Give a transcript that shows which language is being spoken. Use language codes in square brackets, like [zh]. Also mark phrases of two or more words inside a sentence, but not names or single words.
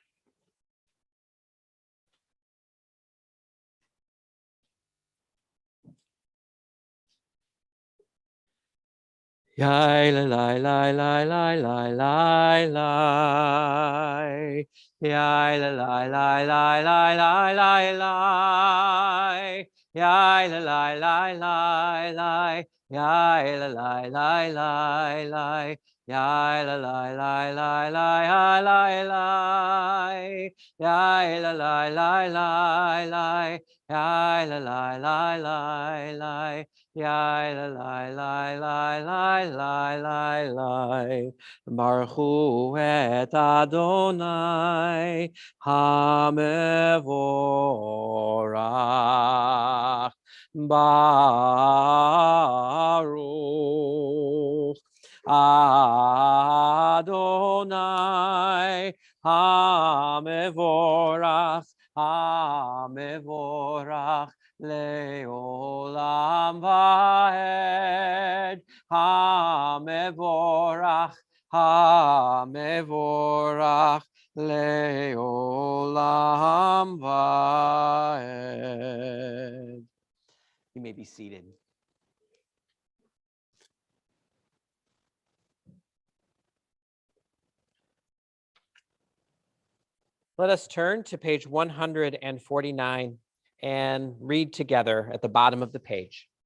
[he] Yai la la la la la la la la. Yai la la la la la la la la. Yai la la la la la. Yai la la la la la. Yai la lai lai lai lai lai lai lai. Yai la lai lai lai lai. Yai la lai lai lai lai. Yai la lai lai lai lai lai lai lai. ברוך הוא את אדני המבורך. ברוך אדני המבורך, המבורך לעולם ועד, המבורך, המבורך לעולם ועד. [en] You may be seated. Let us turn to page 149 and read together at the bottom of the page.